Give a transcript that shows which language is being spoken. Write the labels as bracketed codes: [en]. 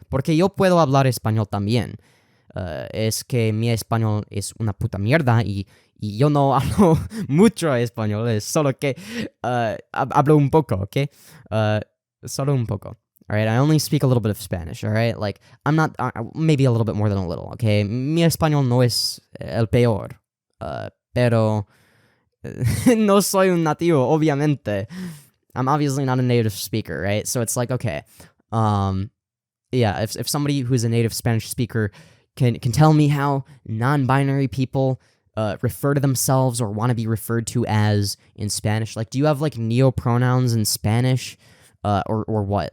[es] Porque yo puedo hablar español también. Es que mi español es una puta mierda y yo no hablo mucho español, es solo que hablo un poco, ¿ok? Solo un poco. [en] All right, I only speak a little bit of Spanish, all right? Like, I'm not, maybe a little bit more than a little, okay? [es] Mi español no es el peor, pero no soy un nativo, obviamente. [en] I'm obviously not a native speaker, right? So it's like, okay, if somebody who's a native Spanish speaker can tell me how non-binary people refer to themselves or want to be referred to as in Spanish, like, do you have, like, neopronouns in Spanish? Or what?